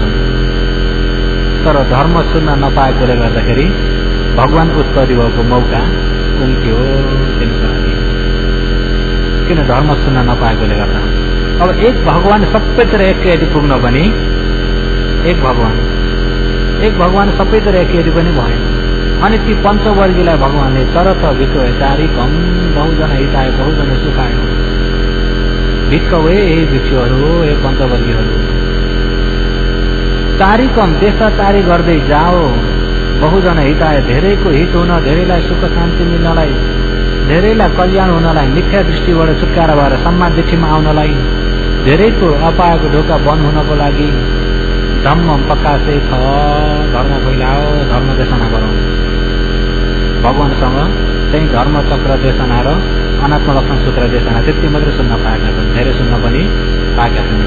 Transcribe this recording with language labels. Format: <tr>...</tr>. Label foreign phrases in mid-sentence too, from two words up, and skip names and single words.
<ne>तर धर्म सुन्न नपाएकोले गर्दाखेरि भगवान उत्पत्ति भएको मौका उम्क्यो तिनको लागि। किन? धर्म सुन्न नपाएकोले गर्दा। अब एक भगवान सबैतिर एकैचोटि पुग्न पनि एक भगवान सबैतिर एकैचोटि पनि भएन। अनि ती पञ्चवर्गीलाई भगवानले</ne> <pi>चरत भिक्ख चारिकम बहुजना हिताय बहुजना सुखाय भिक्ख</pi> <ne>हे भिक्षुहरू, हे पञ्चवर्गीहरू, चारिकम देशचारी गर्दै जाओ,</ne> <pi>बहुजना हिताय</pi> <ne>धेरैको हित हुन, धेरैलाई सुख शान्ति मिल्नलाई धेरैलाई कल्याण हुनलाई, मिथ्या दृष्टिबाट छुटकारा भएर सम्मान दृष्टिमा आउनलाई, धेरैको अपायको ढोका बन्द हुनको लागि धम्म प्रकाशै छ। धर्म फैलाओ, धर्म देशना गरौँ। भगवानसँग चाहिँ धर्म चक्र देशना र अनात्म लक्षण सूत्र देशना त्यति मात्रै सुन्न पाएका छन्, धेरै सुन्न पनि पाएका छैनन्।</ne>